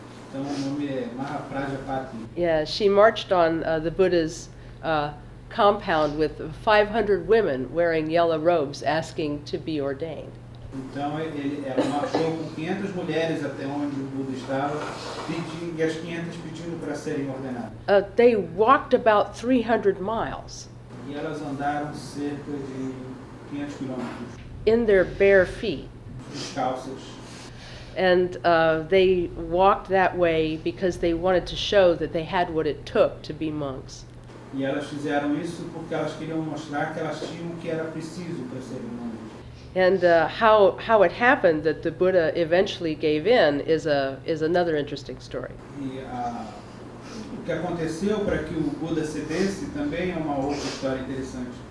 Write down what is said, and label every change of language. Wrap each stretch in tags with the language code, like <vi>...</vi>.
<pt>Então o nome é Mahaprajapati.</pt> <en>Yeah, she marched on the Buddha's compound with 500 women wearing yellow robes asking to be ordained.</en> <pt>Então ela marchou com 500 mulheres até onde o Buda estava, e as 500 pedindo para serem ordenadas.</pt> <en>They walked about 300 miles</en> <pt>E elas andaram cerca de 500 quilômetros</pt> <en>in their bare feet.</en> <pt>descalças.</pt> <en>And they walked that way because they wanted to show that they had what it took to be monks.</en> <pt>E elas fizeram isso porque elas queriam mostrar que elas tinham o que era preciso para serem monges.</pt> <en>And how it happened that the Buddha eventually gave in is another interesting story.</en> <pt>E o que aconteceu para que o Buda cedesse também é uma outra história interessante.</pt>